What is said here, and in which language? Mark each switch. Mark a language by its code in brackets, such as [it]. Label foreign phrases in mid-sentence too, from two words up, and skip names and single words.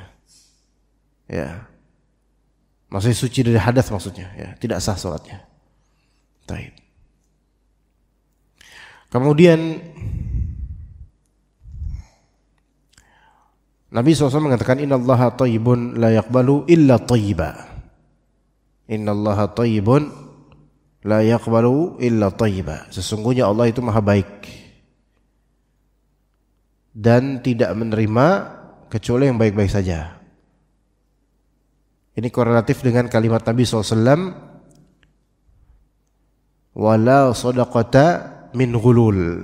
[id] Ya. Maksudnya suci dari hadas maksudnya, ya, tidak sah salatnya. Baik. Kemudian Nabi SAW mengatakan [ar] إن الله طيب لا يقبل إلا طيبا. إن الله طيب لا يقبل إلا طيبا. [id] Sesungguhnya Allah itu maha baik dan tidak menerima kecuali yang baik-baik saja. Ini korelatif dengan kalimat Nabi SAW, [ar] ولا صدقة من غلول.